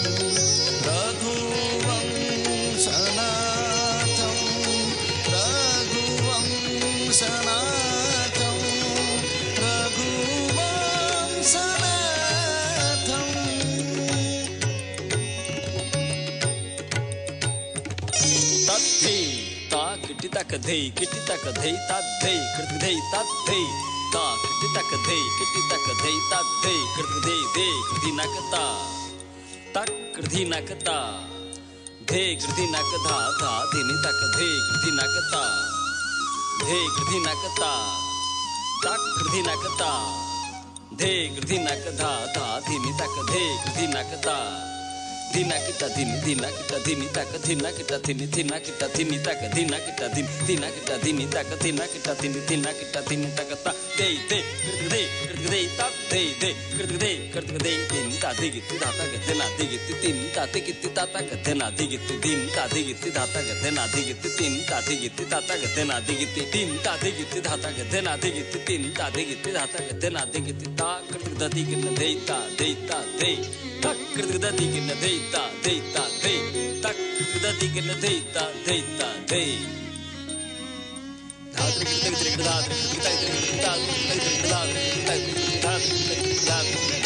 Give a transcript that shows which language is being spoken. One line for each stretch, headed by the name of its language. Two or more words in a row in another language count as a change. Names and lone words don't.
Sanskrit: रघुवंशनाथं रघुवंशनाथं रघुवंशनाथं तद्धे ता किटिता कधे किटिता कधे तद्धे कृतक धे तद्धे ता किटिता कधे किटिता कधे तद्धे कृतक धे दे कृधिना कता तक कृधिना कता धे कृधिना कधा धा धिनि तक धे कृधिना कता धे कृधिना कता तक कृधिना कता धे कृधिना कधा धा धिनि तक धे कृधिना कता धिना किता धिनि धिना किता धिनि तक धिना किता धिनि धिना किता धिनि तक धिना किता धिनि धिना किता धिनि तक धिना किता धिनि धिना किता धिनि तक ता दे दे कृतक दे ता दे दे कृतक दे धिन ता दे गिति दाता गते ना दे गिति तिन ता ते गिति दाता गते ना दे गिति दिन ता दे गिति दाता गते ना दे गिति तिन ता दे गिति दाता गते ना दे गिति दिन ता दे गिति दाता गते ना दे गिति तिन ता दे गिति दाता गते ना दे गिति ता कृतक दति गिन दे ता दे तक कृतक दति गिन दे ता दे तक कृतक दति गिन दे ता दे धात्र कृतक त्रिकृत धात्र कृतक त्रिकृत धात्र कृतक त्रिकृत धात्र कृतक त्रिकृत धात्र